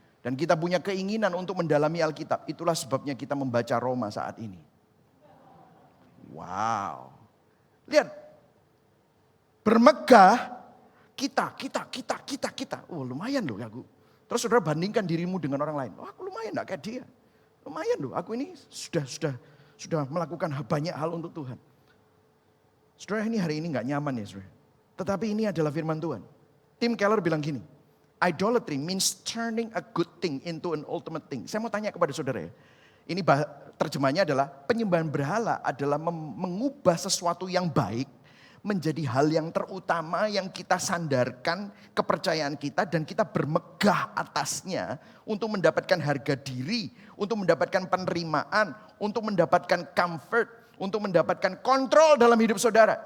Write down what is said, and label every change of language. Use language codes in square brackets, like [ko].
[id] Dan kita punya keinginan untuk mendalami Alkitab. Itulah sebabnya kita membaca Roma saat ini. Wow. Lihat. Bermegah. Kita. Oh lumayan loh aku. Terus saudara bandingkan dirimu dengan orang lain. Oh aku lumayan gak kayak dia. Lumayan loh aku ini sudah melakukan banyak hal untuk Tuhan. Saudara ini hari ini gak nyaman ya saudara. Tetapi ini adalah firman Tuhan. Tim Keller bilang gini. [en] Idolatry means turning a good thing into an ultimate thing. [id] Saya mau tanya kepada saudara ya. Ini terjemahnya adalah penyembahan berhala adalah mengubah sesuatu yang baik menjadi hal yang terutama yang kita sandarkan kepercayaan kita dan kita bermegah atasnya untuk mendapatkan harga diri, untuk mendapatkan penerimaan, untuk mendapatkan comfort, untuk mendapatkan kontrol dalam hidup saudara.